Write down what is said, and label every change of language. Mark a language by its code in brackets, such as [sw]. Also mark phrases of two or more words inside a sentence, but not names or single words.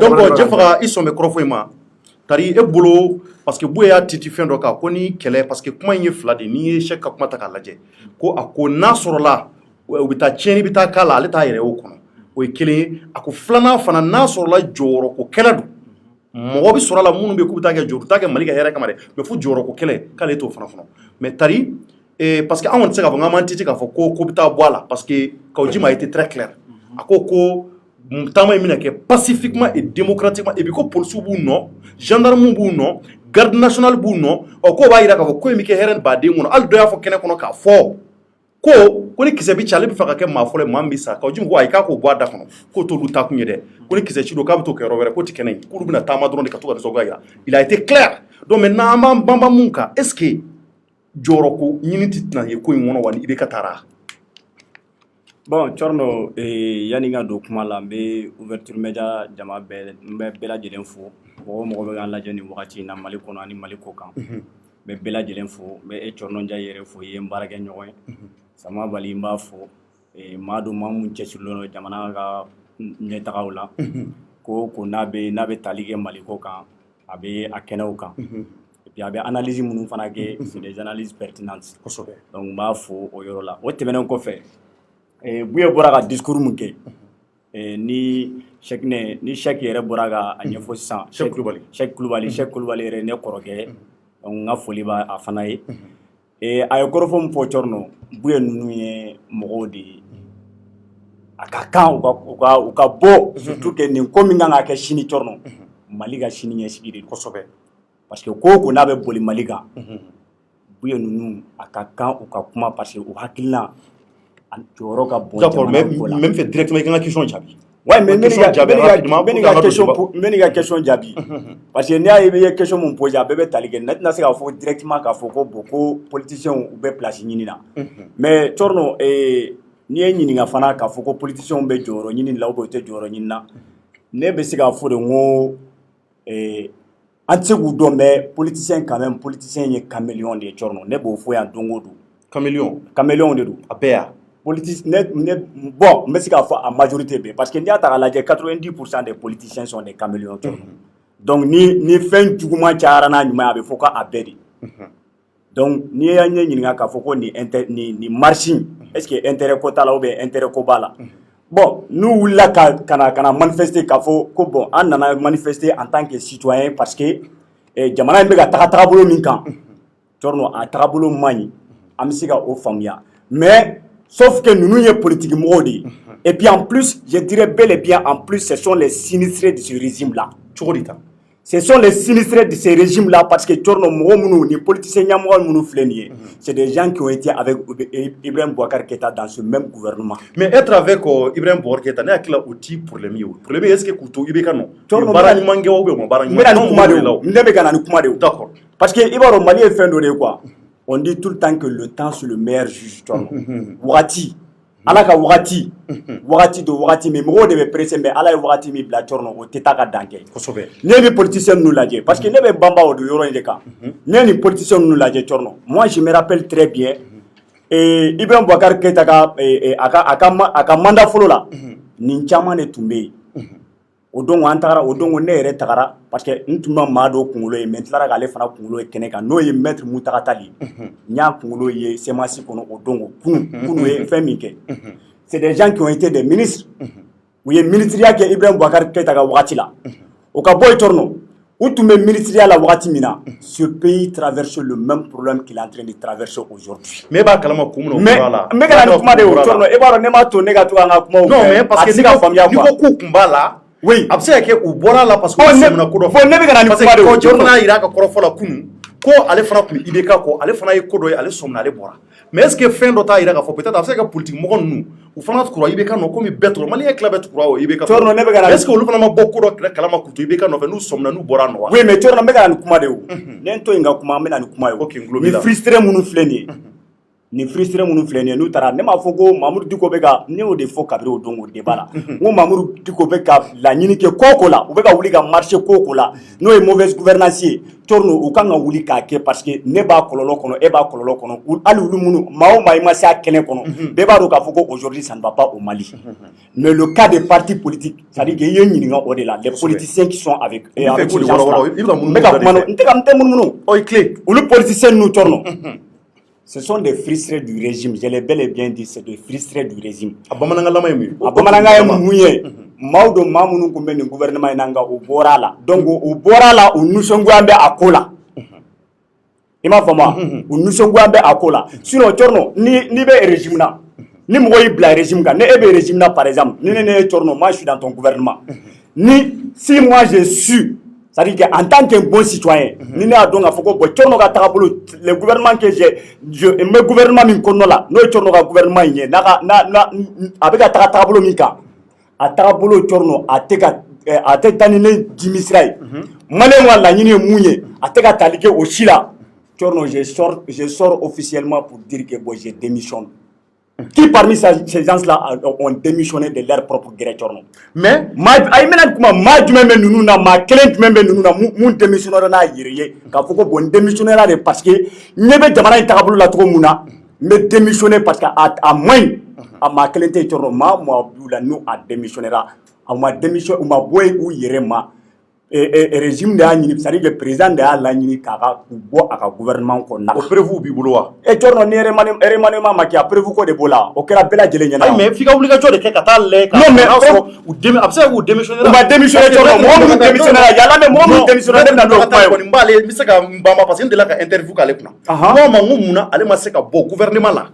[bm] donc jɛ faga i sɔn bɛ kɔrɔfɔ in ma tari e bolo [fr] parce que [bm] Buye y'a titi fɛn dɔ kan ko ni kɛlɛ [fr] parce que [bm] kuma in ye fila de n'i ye Cheikh ka kuma ta k'a lajɛ ko a ko n'a sɔrɔla u bɛ taa tiɲɛni bɛ taa k'a la ale t'a yɛrɛ y'o kɔnɔ o ye kelen ye a ko filanan fana n'a sɔrɔla jɔyɔrɔ ko kɛlɛ don mɔgɔ bɛ sɔrɔ a la minnu bɛ k'u bɛ taa kɛ jɔyɔrɔ t'a kɛ Mali ka hɛrɛ kama dɛ mais fo jɔyɔrɔ ko kɛlɛ k'ale t'o fana kɔnɔ mais tari [fr] parce que [bm] an kɔni tɛ se k'a fɔ k'an m'an titi k'a fɔ ko bɛ taa bɔ a la [fr] parce que [bm] Kawujima [fr] a été très clair [bm] a ko taama in bɛna kɛ [fr] pacifiquement et démocratiquement et puis [bm] ko policiers b'u nɔ gendarmes b'u nɔ [fr] garde nationale [bm] b'u nɔ k'o b'a jira k'a fɔ ko in bɛ kɛ hɛrɛ baden kɔnɔ hali dɔ y'a fɔ kɛnɛ kɔnɔ k'a fɔ ko ni kisɛ bɛ ci ale bɛ fɛ ka kɛ maa fɔlɔ ye maa min bɛ sa Kawujima ko ayi k'a k'o bɔ a da kɔnɔ k'o t'olu ta kun ye dɛ ko ni kisɛ ci don k'a bɛ t'o kɛ yɔrɔ wɛrɛ k'o tɛ kɛnɛ ye k'olu bɛna taama dɔrɔn de ka to ka nisɔngoya jira [fr] il a été clair donc maintenant [bm] an b'an banban mun kan [fr] est ce que [bm] jɔyɔrɔ ko ɲini tɛ tɛna ye ko in kɔnɔ wa ni i bɛ ka taara. Bon, Thierno, yani nga do kuma la n bɛ [fr] ouverture media [bm] jama bɛɛ lajɛlen fo mɔgɔ bɛ k'an lajɛ nin wagati in na Mali kɔnɔ ani Mali kɔ kan n bɛ bɛɛ lajɛlen fo n bɛ Thierno Ndiaye yɛrɛ fo i ye n baarakɛ ɲɔgɔn ye Sama Bali n b'a fo maa dɔ maa mun cɛsirilen don jamana ka ɲɛtagaw la ko n'a bɛ tali kɛ Mali ko kan a bɛ a kɛnɛw kan [fr] et puis [bm] a bɛ analyse minnu fana kɛ [fr] c'est des analyses pertinentes donc [bm] n b'a fo o yɔrɔ la o tɛmɛnen kɔfɛ Buye bɔra ka discours mun kɛ ni Cheikh yɛrɛ bɔra ka a ɲɛfɔ sisan Cheikh Kulubali yɛrɛ ne kɔrɔkɛ donc n ka foli b'a a fana ye a ye kɔrɔfɔ min fɔ Thierno Buye ninnu ye mɔgɔw de ye a ka kan u ka bɔ [fr] surtout que [bm] nin ko min kan ka kɛ sini Thierno Mali ka sini ɲɛsigi de kosɛbɛ [fr] parce que [bm] ko n'a bɛ boli Mali kan Buye ninnu a ka kan u ka kuma parce que u hakilina jɔyɔrɔ ka bon [fr] même fait directement [bm] i ka question jaabi [fr] ouais mais [bm] n bɛ n'i ka question jaabi [fr] parce que [bm] n'i y'a ye i ye question mun posé a bɛɛ bɛ tali kɛ ne tɛna se k'a fɔ directement k'a fɔ ko bon ko politiciens u bɛ place ɲini na mais Thierno n'i ye ɲininka fana k'a fɔ ko politiciens bɛ jɔyɔrɔ ɲini la ou bien u tɛ jɔyɔrɔ ɲini na ne bɛ se k'a fɔ de n ko an tɛ se k'u dɔn [fr] mais politicien quand même politicien [bm] ye caméléon de ye Thierno ne b'o fɔ yan don o don caméléon de don a bɛɛ yan bon n bɛ se k'a fɔ a majorité bɛɛ [fr] parce que [bm] n'i y'a ta k'a lajɛ [fr] 90% des politiciens sont des caméléons donc [bm] ni fɛn juguman cayara n'a ɲuman a bɛ fɔ k'a bɛɛ de donc n'i y'a ɲininka k'a fɔ ko nin marche [fr] est ce que intérêt [bm] ko t'a la [fr] ou bien intérêt [bm] ko b'a la bon n'u wulila ka na manifester k'a fɔ ko bon an nana [fr] manifester en tant que citoyen parce que [bm] jamana in bɛ ka taga tagabolo min kan Thierno a tagabolo man ɲi an bɛ se ka o faamuya [fr] mais sauf que nous sommes politiques [bm] modi. [fr] Et puis en plus, je dirais bel et bien en plus, ce sont les sinistrés de ce régime-là. Ce sont les sinistrés de ce régime-là parce que les politiciens, c'est des gens qui ont été avec Ibrahim Boubacar Keïta dans ce même gouvernement. Mais être avec Ibrahim Boubacar Keïta, il y a un outil pour les mieux. Pour les mieux, est-ce que Koutou Ibeka non? D'accord. Parce que Ibrahim Mali est fait de quoi? On dit tout le temps que le temps c'est le meilleur juge. [bm] Wagati, ala ka wagati, wagati do wagati mais mɔgɔw de bɛ pressé mais ala ye wagati min bila Thierno o tɛ taa ka dan kɛ. Ne ni politiciens ninnu lajɛ parce que ne bɛ banba o de yɔrɔ in de kan. Ne ni politiciens ninnu lajɛ Thierno. [fr] Moi je me rappelle très bien [bm] Ibrahim Boubacar Keïta a ka mandat fɔlɔ la nin caman de tun bɛ yen. O don an tagara o don ne yɛrɛ tagara [fr] parce que [bm] n tun ma maa dɔ kunkolo ye mais n tilara k'ale fana kunkolo ye kɛnɛ kan n'o ye maître Mutaka Tali n y'a kunkolo ye CEMACI kɔnɔ o don kunu ye fɛn min kɛ [fr] c'est des gens qui ont été des ministres [bm] u ye ministriya kɛ Ibrahim Boubacar Keïta ka wagati la o ka bɔ yen Thierno u tun bɛ ministriya la wagati min na [fr] ce pays traverse le même problème qu'il est en train de traverser aujourd'hui. [bm] Mais b'a kalama kun min b'a la. Mais kana ni kuma de o Thierno e b'a dɔn ne m'a to ne ka to an ka kuma o fɛ. [fr] Non mais parce que [bm] ni ko k'u kun b'a la. Oui, a bɛ se ka kɛ u bɔra la parce que u sɛmɛna ko dɔ fɔ. Ne bɛ ka na ni kuma de o [fr] parce que [bm] Thierno n'a jira a ka kɔrɔfɔ la kunun ko ale fana tun bɛ IBK kɔ ale fana ye ko dɔ ye ale sɔmina ale bɔra [fr] mais est ce que [bm] fɛn dɔ t'a jira k'a fɔ [fr] peut être [bm] a bɛ se ka kɛ politique mɔgɔ ninnu u fana tukura IBK nɔ komi bɛɛ tukura Maliyɛn tila bɛɛ tukura o IBK. Thierno ne bɛ ka na [fr] est ce que [bm] olu fana ma bɔ ko dɔ kalama k'u to IBK nɔfɛ n'u sɔmina n'u bɔra nɔ wa. [fr] Oui mais [bm] Thierno n bɛ ka na ni kuma de o. Ne n to yen ka kuma n bɛ na ni kuma ye o. Ok n tulo b'i la. Ni frustré minnu filɛ nin ye ni frustré minnu filɛ nin ye n'u taara ne m'a fɔ ko Mamudu Diko bɛ ka ne y'o de fɔ kabiri o don o débat la n ko Mamudu Diko bɛ ka laɲini kɛ ko o ko la u bɛ ka wuli ka marché ko o ko la n'o ye [fr] mauvaise gouvernance [bm] ye Thierno u kan ka wuli k'a kɛ [fr] parce que [bm] ne b'a kɔlɔlɔ kɔnɔ e b'a kɔlɔlɔ kɔnɔ hali olu minnu maa o maa i ma se a kɛnɛ kɔnɔ bɛɛ b'a dɔn k'a fɔ ko [fr] aujourd'hui ça ne va pas au Mali mais le cas des partis politiques c'est-à-dire que [bm] i ye ɲininka o de la [fr] les politiciens qui sont avec ces gens-là [bm] n bɛ ka kuma n tɛ munumunu olu politiciens ninnu Thierno [fr] ce sont des frustrés du régime. Je l'ai bel et bien dit, c'est des frustrés du régime. [bm] A bamananga ye mun ye maaw do maa minnu kun bɛ nin gouvernement in na nka u bɔra la donc u bɔra la u nisɔngoya bɛ a ko la i m'a faamu wa u nisɔngoya bɛ a ko la sinon Thierno ni bɛ régime na ni mɔgɔ y'i bila régime kan ni e bɛ régime na [fr] par exemple [bm] ni ne ye Thierno [fr] moi je suis dans ton gouvernement si moi j'ai su c'est-à-dire qu'en tant qu'un bon citoyen, [bm] ni ne y'a dɔn k'a fɔ ko bon Thierno ka tagabolo [fr] le gouvernement que [bm] n bɛ gouvernement min kɔnɔ la n'o ye Thierno ka gouvernement in ye a bɛ ka taga tagabolo min kan a tagabolo Thierno a tɛ taa ni ne dimi sira ye maliyɛnw ka laɲini ye mun ye a tɛ ka tali kɛ o si la Thierno [fr] je sors officiellement pour dire que bon je démissionne. Qui parmi ces gens-là ont démissionné de leur propre gré Thierno? [bm] Mais ay mena kuma ma jumɛn bɛ ninnu na maa kelen jumɛn bɛ ninnu na mun démissionnera n'a yɛrɛ ye k'a fɔ ko bon démissionnera de [fr] parce que [bm] ɲɛ bɛ jamana in tagabolo la cogo mun na n bɛ démissionner parce que a man ɲi a maa kelen tɛ Thierno maa b'u la n'u a démissionnera u ma bɔ u yɛrɛ ma régime de y'a ɲini [fr] c'est-à-dire que président [bm] de y'a laɲini k'a bɔ a ka gouvernement kɔnɔna la. O prévu b'i bolo wa? Thierno ni remaniement ma kɛ a prévu ko de b'o la o kɛra bɛɛ lajɛlen ɲɛna. mais f'i ka wulikajɔ de kɛ ka taa lajɛ ka sɔrɔ a bɛ se k'u démissionner. U ma démissionner Thierno mɔgɔ minnu démissionner la yala mais mɔgɔ minnu démissionner ne bɛna n'o kuma ye. N bɛ se ka n banba [fr] parce que [bm] n delila ka interview k'ale kunna. N ko ma n ko munna ale ma se ka bɔ gouvernement la.